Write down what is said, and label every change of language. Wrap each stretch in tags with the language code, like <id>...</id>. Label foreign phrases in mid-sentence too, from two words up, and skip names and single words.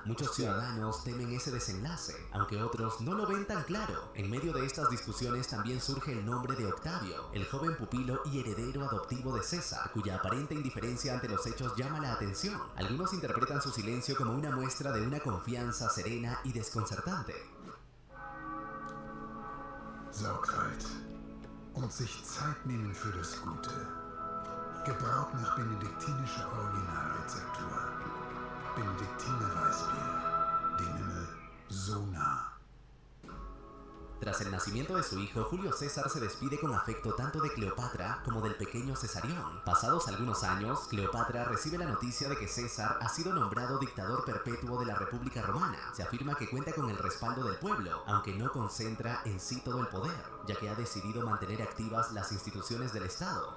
<es>Muchos ciudadanos temen ese desenlace, aunque otros no lo ven tan claro. En medio de estas discusiones también surge el nombre de Octavio, el joven pupilo y heredero adoptivo de César, cuya aparente indiferencia ante los hechos llama la atención. Algunos interpretan su silencio como una muestra de una confianza serena y desconcertante.</es> <de>Sorgfalt und sich Zeit nehmen für das Gute. Gebraut nach benediktinischer Originalrezeptur. Benediktiner Weißbier. Dem Himmel so nah.</de> <es>Tras el nacimiento de su hijo, Julio César se despide con afecto tanto de Cleopatra como del pequeño Cesarión. Pasados algunos años, Cleopatra recibe la noticia de que César ha sido nombrado dictador perpetuo de la República Romana. Se afirma que cuenta con el respaldo del pueblo, aunque no concentra en sí todo el poder, ya que ha decidido mantener activas las instituciones del Estado.</es>